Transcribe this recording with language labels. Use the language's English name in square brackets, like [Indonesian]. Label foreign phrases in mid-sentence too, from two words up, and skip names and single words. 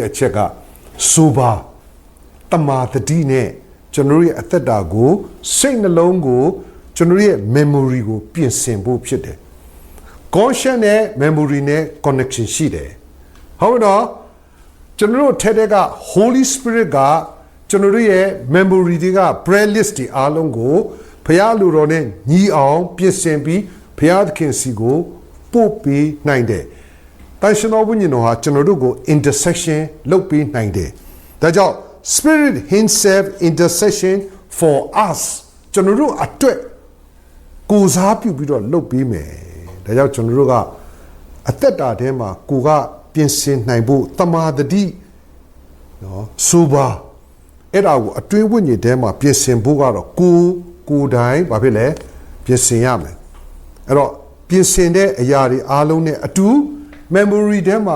[Burmese] တဲ့အချက်ကဆိုပါတမာတတိနဲ့ကျွန်တော်ရဲ့အသက်တာကိုစိတ်နှလုံးကိုကျွန်တော်ရဲ့ memory ကိုပြင်ဆင်ဖို့ဖြစ်တယ် conscious နဲ့ memory နဲ့ connection ရှိတယ်ဟုတ်တော့ကျွန်တော်တို့ထဲက [English] Holy Spirit [Burmese] ကကျွန်တော်တို့ရဲ့ memory တွေက [English] prayer list [Burmese] တွေအားလုံးကိုဘုရားလူတော်နဲ့ညီအောင်ပြင်ဆင်ပြီးဘုရားသခင်စီကိုပို့ပေးနိုင်တယ်။တန်ရှင်တော်ဝိညာဉ်တော်ဟာကျွန်တော်တို့ကို intercession လုပ်ပေးနိုင်တယ်။ဒါကြောင့် [English] Spirit himself intercession for us [Burmese] ကျွန်တော်တို့အတွက်ကိုစားပြုပြီးတော့လုပ်ပေးမယ်ဒါကြောင့်ကျွန်တော်တို့ကအသက်တာထဲမှာကိုကပြင်ဆင်နိုင်ဖို့တမာတတိနော်စူပါအဲ့ဒါကိုအတွင်းဝိညာဉ်ထဲမှာပြင်ဆင်ဖို့ကတော့ကိုယ်တိုင်ဘာဖြစ်လဲပြင်ဆင်ရမယ်အဲ့တော့ပြင်ဆင်တဲ့အရာတွေအားလုံးနဲ့အတူ memory ထဲမှာ